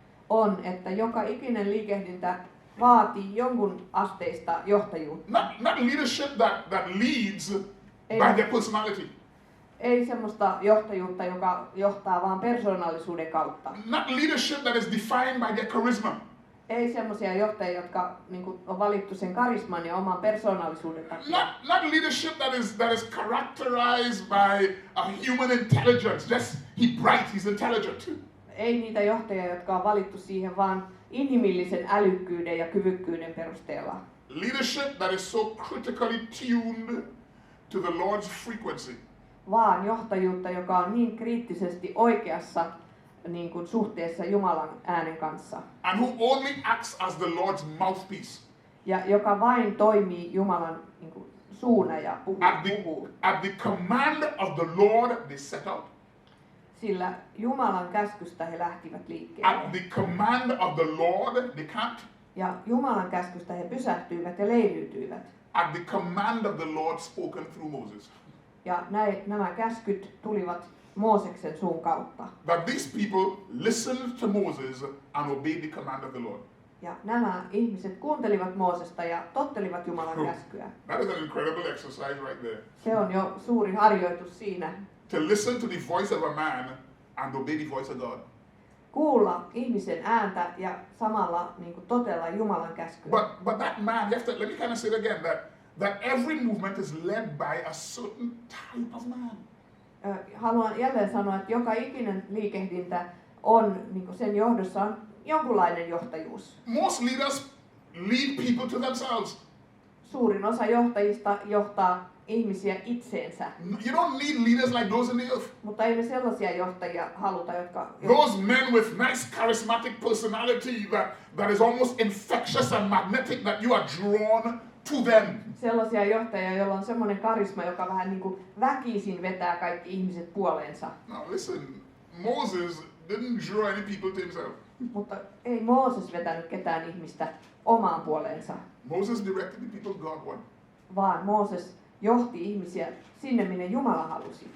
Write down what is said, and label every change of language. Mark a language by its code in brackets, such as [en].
[fi] on, että joka ikinen liikehdintä vaatii jonkun asteista johtajuutta. [en] Not leadership that leads by their personality. [fi] Ei semmoista johtajuutta, joka johtaa vaan persoonallisuuden kautta. [en] Not leadership that is defined by their charisma. [fi] Ei semmoisia johtajia, jotka on valittu sen karisman ja oman persoonallisuuden takia. [en] Not leadership that is characterized by a human intelligence. Just bright, he's intelligent. [fi] Ei niitä johtajia, jotka on valittu siihen vaan inhimillisen älykkyyden ja kyvykkyyden perusteella. [en] Leadership that is so critically tuned to the Lord's frequency. [fi] Vaan johtajuutta, joka on niin kriittisesti oikeassa niin kuin suhteessa Jumalan äänen kanssa. [en] And who only acts as the Lord's mouthpiece. [fi] Ja joka vain toimii Jumalan niin kuin suuna ja puhuu. [en] At the command of the Lord they set out. [fi] Sillä Jumalan käskystä he lähtivät liikkeelle. [en] At the command of the Lord they camped. [fi] Ja Jumalan käskystä he pysähtyivät ja leiriytyivät. [en] At the command of the Lord spoken through Moses. [fi] Ja nämä käskyt tulivat Mooseksen suun kautta. [en] That these people listened to Moses and obeyed the command of the Lord. [fi] Ja nämä ihmiset kuuntelivat Moosesta ja tottelivat Jumalan käskyä. [en] That is an incredible exercise right there. [fi] Se on jo suuri harjoitus siinä. [en] To listen to the voice of a man and obey the voice of God. [fi] Kuulla ihmisen ääntä ja samalla niin kuin totella Jumalan käskyä. [en] But that man, let me kind of say it again, that every movement is led by a certain type of man. [fi] Haluan jälleen sanoa, että joka ikinen liikehdintä on, niin kuin sen johdossa on jonkunlainen johtajuus. [en] Most leaders lead people to themselves. [fi] Suurin osa johtajista johtaa ihmisiä itseensä. [en] You don't need leaders like those in the earth. [fi] Mutta ei me sellaisia johtajia haluta, jotka... [en] Those men with nice charismatic personality that is almost infectious and magnetic that you are drawn to them. [fi] Sellaisia johtajia, joilla on semmoinen karisma, joka vähän niin kuin väkisin vetää kaikki ihmiset puoleensa. [en] Now listen, Moses didn't draw any people to himself. [fi] Mutta ei Mooses vetänyt ketään ihmistä omaan puoleensa, [en] Moses directed the people God wanted. [fi] vaan Mooses johti ihmisiä sinne, minne Jumala halusi.